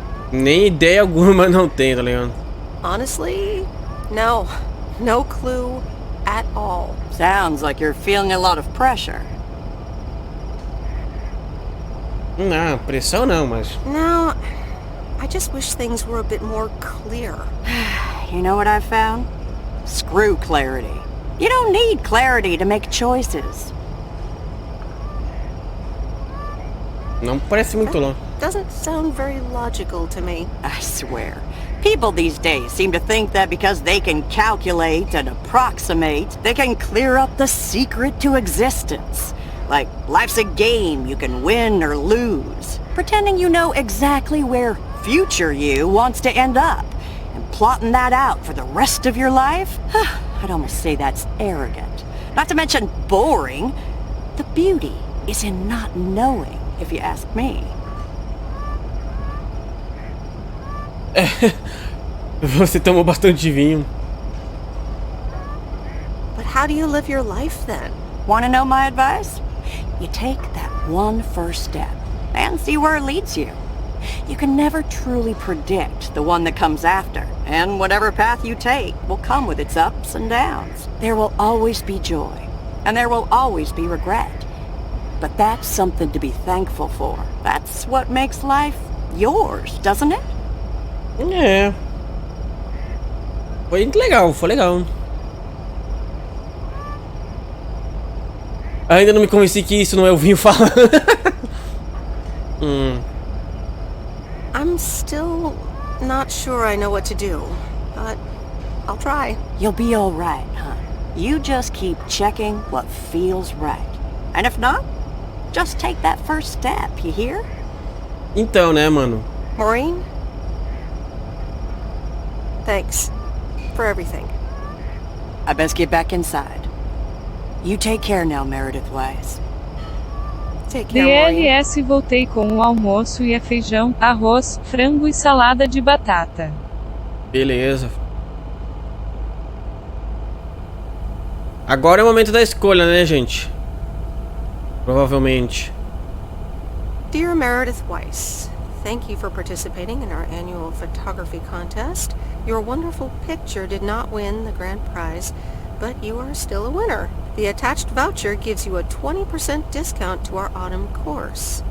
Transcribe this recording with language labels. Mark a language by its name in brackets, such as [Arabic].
[Portuguese] Nem ideia alguma não tem, tá ligado? [English] Honestly, no. No clue at all. Sounds like you're feeling a lot of pressure. [Portuguese] Não, pressão não, mas... [English] No, I just wish things were a bit more clear. You know what I've found? Screw clarity. You don't need clarity to make choices. [Portuguese] Não parece muito longe. [English] Doesn't sound very logical to me. I swear. People these days seem to think that because they can calculate and approximate, they can clear up the secret to existence. Like, life's a game you can win or lose. Pretending you know exactly where future you wants to end up. And plotting that out for the rest of your life? I'd almost say that's arrogant. Not to mention boring. The beauty is in not knowing, if you ask me. [Portuguese] Você tomou bastante vinho. [English] But how do you live your life then? Want to know my advice? You take that one first step and see where it leads you. You can never truly predict the one that comes after, and whatever path you take will come with its ups and downs. There will always be joy, and there will always be regret. But that's something to be thankful for. That's what makes life yours, doesn't it? [Portuguese] É. Foi legal, foi legal. Ainda não me convenci que isso não é o vinho falando. [English] I'm still not sure I know what to do, but I'll try. You'll be all right, hon. You just keep checking what feels right. And if not, just take that first step, you hear? [Portuguese] Então, né, mano? [English] Maureen? Thanks for everything. I best get back inside. You take care now, Meredith Wise. Take care, Maureen. [Portuguese] DLS voltei com o almoço e é feijão, arroz, frango e salada de batata. Beleza. Agora é o momento da escolha, né, gente? Provavelmente. [English] Dear Meredith Weiss, thank you for participating in our annual photography contest. Your wonderful picture did not win the grand prize, but you are still a winner. The attached voucher gives you a 20% discount to our autumn course.